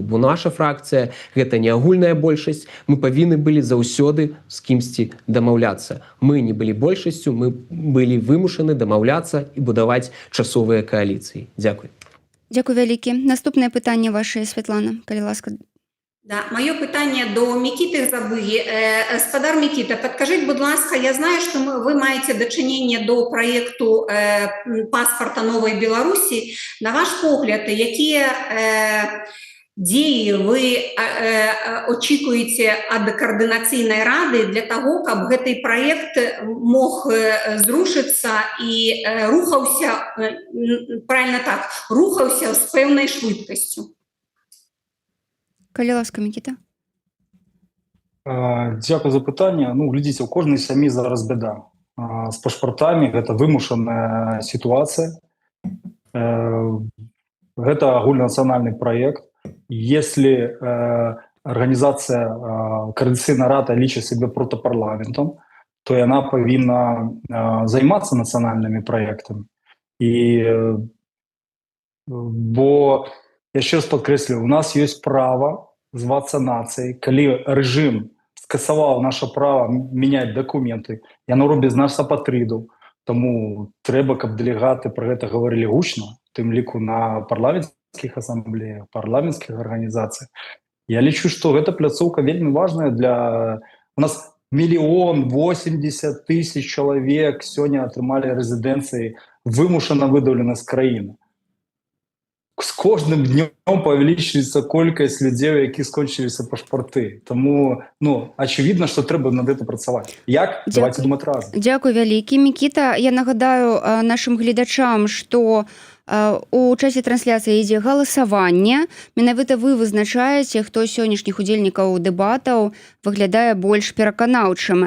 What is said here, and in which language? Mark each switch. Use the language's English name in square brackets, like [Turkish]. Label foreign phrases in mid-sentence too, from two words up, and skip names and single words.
[Belarusian] Бо наша фракцыя гэта не агульная большасць, мы павінны былі заўсёды з кімсьці дамаўляцца. Мы не былі большасцю, мы былі вымушаны дамаўляцца і будаваць часовыя кааліцыі. Дзякуй. Дзякуй вялікі. Наступнае пытанне ваше, Святлана, калі ласка. Да, [Ukrainian] мое питання до Микиты Забыги. Спадар Микита, подскажите, будь ласка, я знаю, [Russian] что вы маете дочинение до проекту паспорта Новой Беларуси. [Ukrainian] На ваш погляд, які дії ви очікуєте від координаційної ради для того, щоб цей проект мог зрушитися і рухався, правильно так, рухався з певною швидкістю? [Belarusian] Калі ласка, Микита. [Ukrainian] Дякую за питання. Ну, глядіться, у кожній сім'ї зараз біда. [Belarusian] З пашпартами гэта вымушаная ситуация. Это агульнанацыянальны проект. [Russian] Если организация [Belarusian] Координаційна рада лічыць себе протапарламентом, то яна павінна займацца нацыянальнымі проектами. [Ukrainian] Бо, я ще раз подкреслю, [Russian] у нас есть право зваться нацией. [Belarusian] Калі режим скасаваў наше право менять документы, яно робіць нас апатрыдаў. Тому трэба, каб дэлегаты про гэта говорили гучно, тым ліку на парламенцкіх ассамблеях, парламенцкіх арганізацыях. Я лічу, што гэта пляцоўка вельмі важная для... У нас 1 080 000 чалавек сёння атрымалі рэзідэнцыі, вымушана выдаўлены з краіны. З кожным днем павялічваецца колькасць людзей, які скончыліся пашпарты. [Ukrainian] Тому, очевидно, [Belarusian] што трэба над гэта працаваць. Як? Давайте думаць разам. Дзякуй вялікі, Микита. Я нагадаю нашим гледачам, што у часе трансляцыі ідзе галасаванне. Менавіта вы вызначаеце, хто з сённяшніх удзельнікаў дэбатаў выглядае больш пераканаўчым.